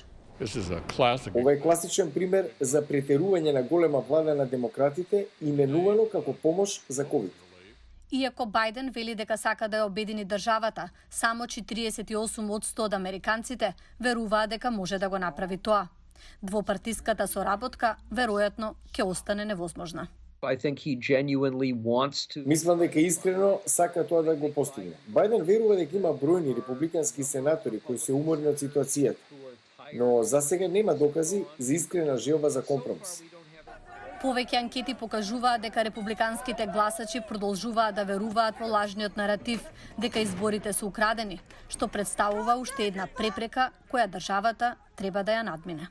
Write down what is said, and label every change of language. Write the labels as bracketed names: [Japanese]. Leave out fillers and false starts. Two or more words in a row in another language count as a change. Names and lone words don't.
[Macedonian] Ова е класичен пример за претерување на голема влада на демократите, именувано како помош за ковид. Иако Бајден вели дека сака да ја обедини државата, само 48% од американците веруваат дека може да го направи тоа. Двопартиската соработка веројатно ќе остане невозможна. [English] I think he genuinely wants to. [Macedonian] Мислам дека искрено сака тоа да го постигне. Бајден верува дека има бројни републикански сенатори кои се уморни од ситуацијата, но за сега нема докази за искрена желба за компромис. Повеќе анкети покажуваат дека републиканските гласачи продолжуваат да веруваат во лажниот наратив дека изборите се украдени, што представува уште една препрека која државата треба да ја надмине.